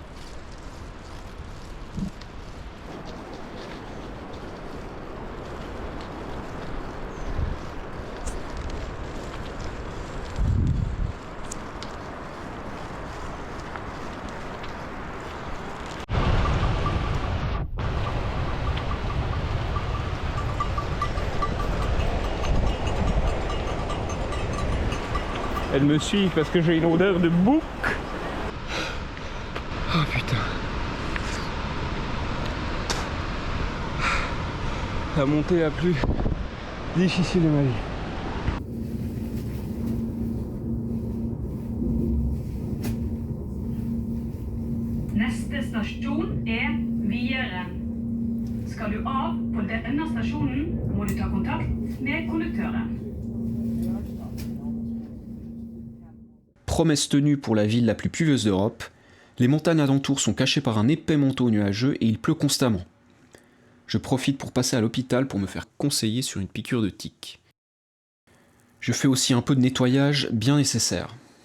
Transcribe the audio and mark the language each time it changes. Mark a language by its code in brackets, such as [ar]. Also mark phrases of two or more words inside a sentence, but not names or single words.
[fr] Elle me suit parce que j'ai une odeur de bouc. Oh putain. La montée la plus difficile de ma vie. [no] Neste stasjon er Vieren. Skal du av på denne stasjonen, må du ta kontakt med konduktøren. [fr] Promesse tenue pour la ville la plus pluvieuse d'Europe, les montagnes alentours sont cachées par un épais manteau nuageux et il pleut constamment. Je profite pour passer à l'hôpital pour me faire conseiller sur une piqûre de tique. Je fais aussi un peu de nettoyage bien nécessaire.